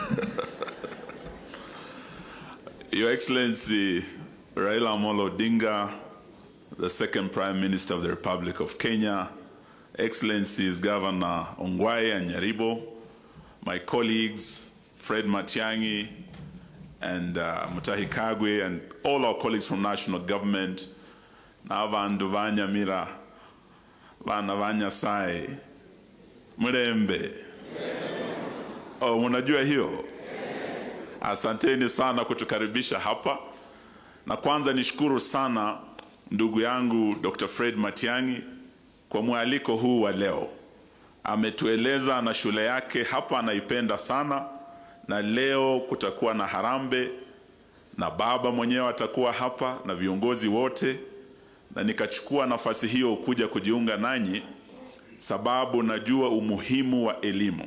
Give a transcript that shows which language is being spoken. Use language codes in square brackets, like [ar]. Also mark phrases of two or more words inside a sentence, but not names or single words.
[en] Your Excellency Raila Odinga, the second Prime Minister of the Republic of Kenya, Excellencies Governor Ongwae and Nyaribo, my colleagues Fred Matiangi and Mutahi Kagwe, and all our colleagues from national government, [guz] na vandu vanyamira vana vanyasai Mutembei. [sw] Oh, unajua hiyo? Asanteni sana kutukaribisha hapa. Na kwanza nishukuru sana ndugu yangu Dr. Fred Matiangi kwa mwaliko huu wa leo. Ametueleza na shule yake hapa anaipenda sana, na leo kutakuwa na harambe na baba mwenyewe atakuwa hapa na viongozi wote, na nikachukua nafasi hiyo kuja kujiunga nanyi sababu najua umuhimu wa elimu.